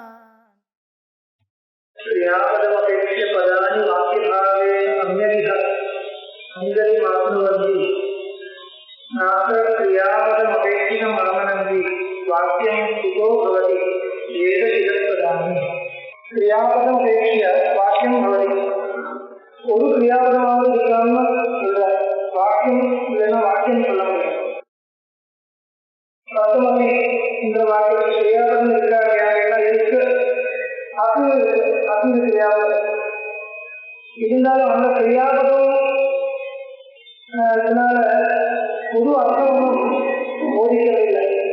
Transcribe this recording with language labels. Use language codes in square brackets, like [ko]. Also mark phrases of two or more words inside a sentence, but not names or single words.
[sa] क्रियापदमपेक्ष्य पदानि वाक्यभावेन सम्यगिह अङ्गलिमाप्नुवन्ति नात्र क्रियापदमपेक्षितमामनन्ति वाक्यं कुतो भवति वेदशिरःपदानि। क्रियापदमपेक्ष्य वाक्यं भवति [ta] ஒரு கிரியாபதமாக இருக்காம இல்லை வாக்கியம் இல்லைன்னா வாக்கியம் சொல்ல முடியும். தத்துவமே இந்த வாக்கியம் கிரியாபதம் இருக்காங்க இருக்கு அது கிரியாபதம் இருந்தாலும் அந்த கிரியாபதம் இதனால பொது அர்த்தமும் போதிக்கவில்லை.